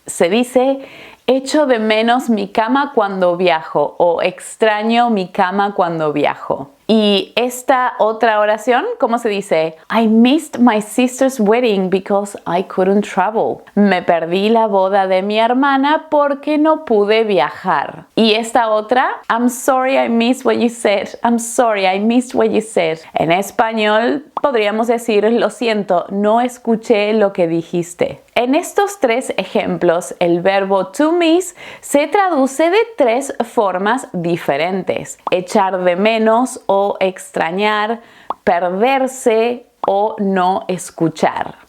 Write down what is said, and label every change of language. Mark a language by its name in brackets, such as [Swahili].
[Spanish] Se dice echo de menos mi cama cuando viajo o extraño mi cama cuando viajo. Y esta otra oración, ¿cómo se dice? [English] I missed my sister's wedding because I couldn't travel. [Spanish] Me perdí la boda de mi hermana porque no pude viajar. Y esta otra, [English] I'm sorry I missed what you said. I'm sorry I missed what you said. [Spanish] En español podríamos decir, lo siento, no escuché lo que dijiste. En estos tres ejemplos, el verbo to miss se traduce de tres formas diferentes: echar de menos o extrañar, perderse o no escuchar.